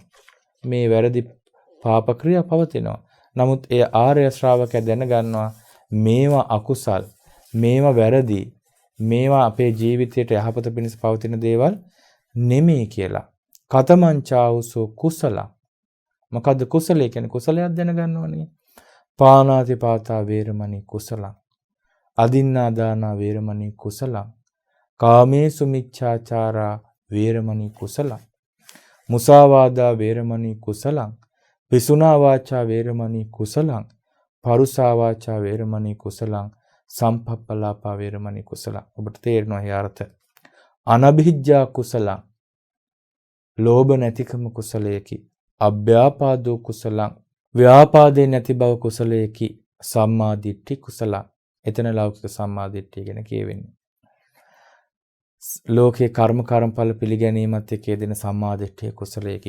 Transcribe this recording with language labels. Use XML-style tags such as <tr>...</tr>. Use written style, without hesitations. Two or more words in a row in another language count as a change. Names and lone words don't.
<si>මේ වැරදි පාප ක්‍රියා පවතිනවා. නමුත් ඒ ආර්ය ශ්‍රාවකයා දැනගන්නවා මේවා අකුසල්, මේවා වැරදි, මේවා අපේ ජීවිතයට යහපත පිණිස පවතින දේවල් නෙමෙයි කියලා.</si> <pi>කතමංචාවුසෝ කුසල.</pi> <si>මොකද්ද කුසලයේ කියන්නේ? කුසලයක් දැනගන්නවනේ.</si> <pi>පාණාති පාතා වේරමණී කුසලං. අදින්නා දානා වේරමණී කුසලං. කාමේසු මිච්ඡාචාරා වේරමණී කුසලං. මුසාවාදා වේරමණී කුසලං. පිසුනා වාචා වේරමණී කුසලං. පරුසා වාචා වේරමණී කුසලං. සම්පප්පලාපා වේරමණී කුසලං.</pi> <si>ඔබට තේරෙනවා ඒ අර්ථය.</si> <pi>අනභිජ්ජා කුසලං.</pi> <si>ලෝභ නැතිකම කුසලයකි.</si> <pi>අභ්‍යාපාදෝ කුසලං.</pi> <si>ව්‍යාපාදේ නැති බව කුසලයකි.</si> <pi>සම්මා දිට්ඨි කුසලං.</pi> <si>එතන ලෞකික සම්මා දිට්ඨිය ගැන කියවෙන්නේ. ලෝකේ කර්මඵල පිළිගැනීමත් එක්ක යෙදෙන සම්මා දිට්ඨිය කුසලයකි.</si>